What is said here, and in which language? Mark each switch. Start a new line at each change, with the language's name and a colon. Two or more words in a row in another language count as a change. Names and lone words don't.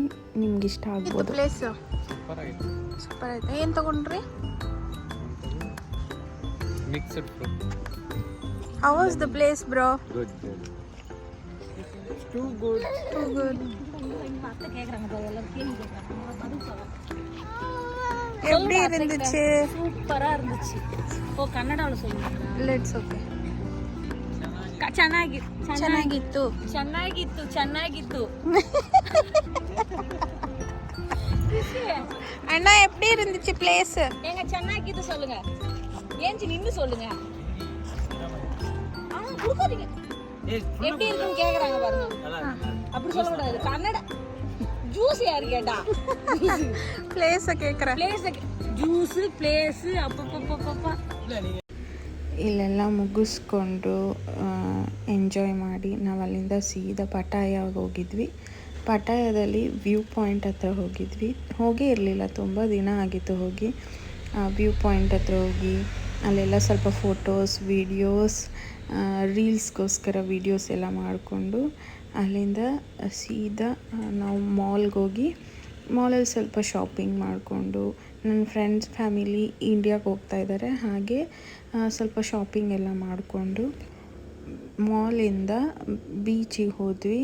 Kannada: ನಿಮ್ಗೆ ಇಷ್ಟ ಆಗ್ಬೋದು.
English: place super
Kannada: ಆಯ್ತು. ಏನು ತಗೊಂಡ್ರಿ?
English: Mixed fruit. How was the place bro? Good. Too good.
Tamil: எப்படி இருந்துச்சு? சூப்பரா இருந்துச்சு. ஓ கன்னடால சொல்லுங்க.
English: let's okay.
Tamil: ಚೆನ್ನಾಗಿತ್ತು. அண்ணா எப்படி இருந்துச்சு பிளேஸ்? ஏங்க ಚೆನ್ನಾಗಿತ್ತು சொல்லுங்க. ஏஞ்சி நின்னு சொல்லுங்க. குடுக்காதீங்க. எப்படி இருக்குன்னு கேக்குறாங்க பாருங்க. அப்படி சொல்ல கூடாது. கன்னடா ஜூஸ் யார் கேட்டா? பிளேஸ் கேக்குற.
English: place juice
Tamil: ಪ್ಲೇಸ್ ಅಪ್ಪಪ್ಪಪ್ಪಪ್ಪ.
Kannada: ಇಲ್ಲೆಲ್ಲ ಮುಗಿಸ್ಕೊಂಡು ಎಂಜಾಯ್ ಮಾಡಿ ನಾವು ಅಲ್ಲಿಂದ ಸೀದಾ ಪಟಾಯಾಗೆ ಹೋಗಿದ್ವಿ. ಪಟಾಯದಲ್ಲಿ
English: view point
Kannada: ಹತ್ರ ಹೋಗೇ ಇರಲಿಲ್ಲ, ತುಂಬ ದಿನ ಆಗಿತ್ತು ಹೋಗಿ.
English: view point
Kannada: ಹತ್ರ ಹೋಗಿ ಅಲ್ಲೆಲ್ಲ ಸ್ವಲ್ಪ
English: photos, videos,
Kannada: ರೀಲ್ಸ್ಗೋಸ್ಕರ ವೀಡಿಯೋಸ್ ಎಲ್ಲ ಮಾಡಿಕೊಂಡು ಅಲ್ಲಿಂದ ಸೀದಾ ನಾವು ಮಾಲ್ಗೆ ಹೋಗಿ ಮಾಲಲ್ಲಿ ಸ್ವಲ್ಪ ಶಾಪಿಂಗ್ ಮಾಡಿಕೊಂಡು, ನನ್ನ
English: friends family
Kannada: ಇಂಡಿಯಾಗೆ ಹೋಗ್ತಾ ಇದ್ದಾರೆ, ಹಾಗೆ ಸ್ವಲ್ಪ ಶಾಪಿಂಗ್ ಎಲ್ಲ ಮಾಡಿಕೊಂಡು ಮಾಲಿಂದ ಬೀಚಿಗೆ ಹೋದ್ವಿ.